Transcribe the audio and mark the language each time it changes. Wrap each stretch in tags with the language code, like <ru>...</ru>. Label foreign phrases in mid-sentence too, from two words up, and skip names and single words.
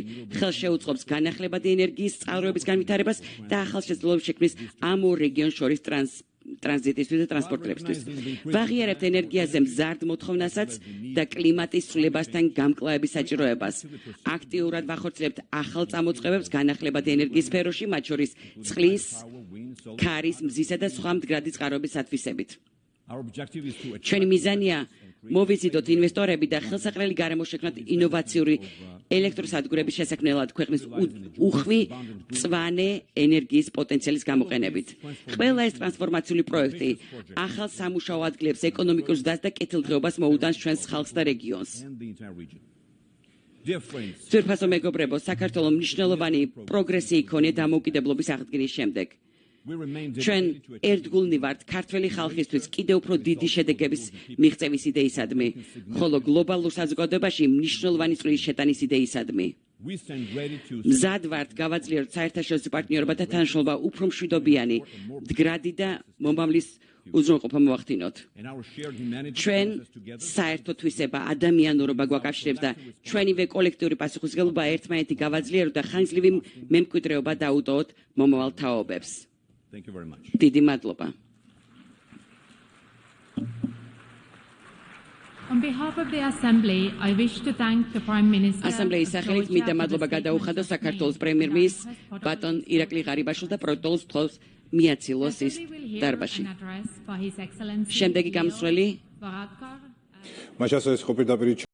<ka>ხელს შეუწყობს განახლებადი ენერგიის წყაროების განვითარებას და ახალშეძლებლობებს შექმნის ამ ორ რეგიონს შორის ტრანზიტისთვის და ტრანსპორტირებისთვის. ვაღიარებთ ენერგიაზე მზარდ მოთხოვნასაც და კლიმატის ცვლილებასთან გამკლავების საჭიროებას. აქტიურად ვახორციელებთ ახალ წამოწყებებს განახლებადი ენერგიის სფეროში, მათ შორის წყლის, ქარის, მზისა და სხვა მდგრადი წყაროების ათვისებით.</ka> <en>Our objective is to</en> <ka>ჩვენი მიზანია მოვიზიდოთ ინვესტორები და ხელსაყრელი გარემო შექმნათ ინოვაციური ელექტროსადგურების შესაქმნელად ქვეყნის უხვი მწვანე ენერგიის პოტენციალის გამოყენებით. ყველა ეს ტრანსფორმაციული პროექტი ახალ სამუშაო ადგილებს, ეკონომიკურ ზრდას და კეთილდღეობას მოუდანს ჩვენს ხალხს და რეგიონს.</ka> <en>and the entire region. Dear friends,</en> <ka>ძვირფასო მეგობრებო, საქართველოს მნიშვნელოვანი პროგრესი იქონია დამოუკიდებლობის აღდგენის შემდეგ.</ka> <en>we remain</en> <ka>ჩვენ</ka> <en>dedicated to</en> <ka>ერთგულნი ვართ ქართველი ხალხისთვის კიდევ უფრო დიდი შედეგების მიღწევის იდეისადმი, ხოლო გლობალურ საზოგადოებაში მნიშვნელოვანი წვლის შეტანის იდეისადმი.</ka> <en>we stand ready to</en> <ka>მზად ვართ გავაძლიეროთ საერთაშორისო პარტნიორობათა თანამშრომლობა უფრო მშვიდობიანი, მდგრადი და მომავლის უზრუნველყოფა მოვახდინოთ.</ka> <en>and our shared humanity</en> <ka>ჩვენ</ka> <en>brings us together.</en> <ka>საერთო თვისება, ადამიანურობა გვაკავშირებს და ჩვენივე კოლექტიური პასუხისმგებლობა ერთმანეთი გავაძლიეროთ და ხანგრძლივი მემკვიდრეობა დაუტოვოთ მომავალ თაობებს.</ka> <en>Thank you very much.</en> <ka>დიდი მადლობა.</ka> <en>On behalf of the Assembly, I wish to thank the Prime Minister.</en> <ka>ასამბლეის სახელით მინდა მადლობა გადაუხადო საქართველოს პრემიერ-მინისტრს ბატონ ირაკლი ღარიბაშვილს და პროტოკოლს თხოვს მიაცილოს ის დარბაზში. შემდეგი გამსვლელი Varadkar. მაშასოეს ხო პირდაპირ</ka>